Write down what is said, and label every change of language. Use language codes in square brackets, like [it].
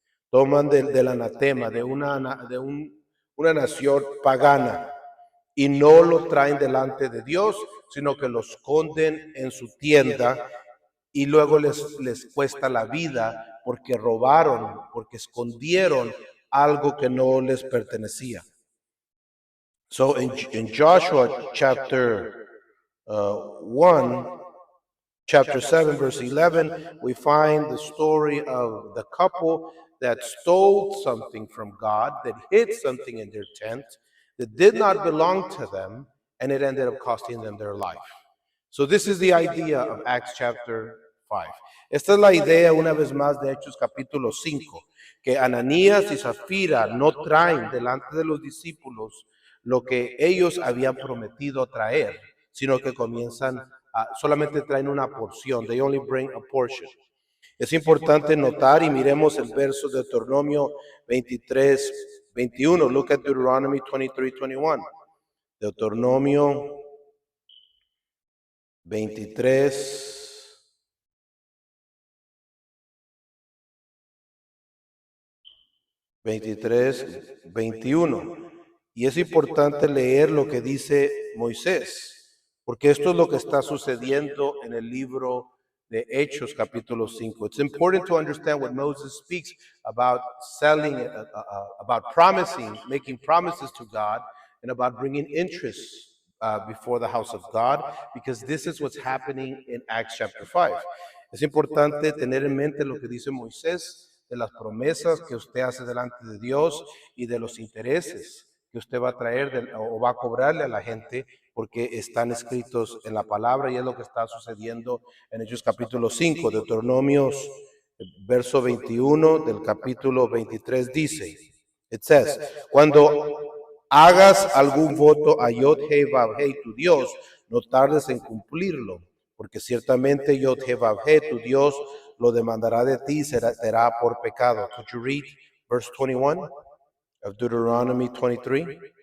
[es] Toman del anatema, de una nación pagana, y no lo traen delante de Dios, sino que lo esconden en su tienda y luego les cuesta la vida porque robaron, porque escondieron algo que no les pertenecía. [en] So in Joshua chapter 7, verse 11, we find the story of the couple that stole something from God, that hid something in their tent, that did not belong to them, and it ended up costing them their life. So this is the idea of Acts chapter 5. [es] Esta es la idea, una vez más, de Hechos capítulo 5, que Ananías y Zafira no traen delante de los discípulos lo que ellos habían prometido traer, sino que solamente traen una porción. [en] They only bring a portion. [es] Es importante notar, y miremos el verso de Deuteronomio 23:21. [en] Look at Deuteronomy 23:21. Deuteronomio 21. [es] Y es importante leer lo que dice Moisés, porque esto es lo que está sucediendo en el libro de Hechos capítulo 5. [en] It's important to understand what Moses speaks about selling, about promising, making promises to God, and about bringing interest before the house of God, because this is what's happening in Acts chapter 5. [es] Es importante tener en mente lo que dice Moisés, de las promesas que usted hace delante de Dios y de los intereses que usted va a traer o va a cobrarle a la gente, porque están escritos en la palabra y es lo que está sucediendo en Hechos capítulo 5. Deuteronomios verso 21 del capítulo 23 dice, [en] it says, [es] cuando hagas algún voto a Yod-Heh-Vav-Heh, tu Dios, no tardes en cumplirlo, porque ciertamente Yod-Heh-Vav-Heh, tu Dios, lo demandará de ti y será por pecado. [en] Could you read verse 21 of Deuteronomy 23?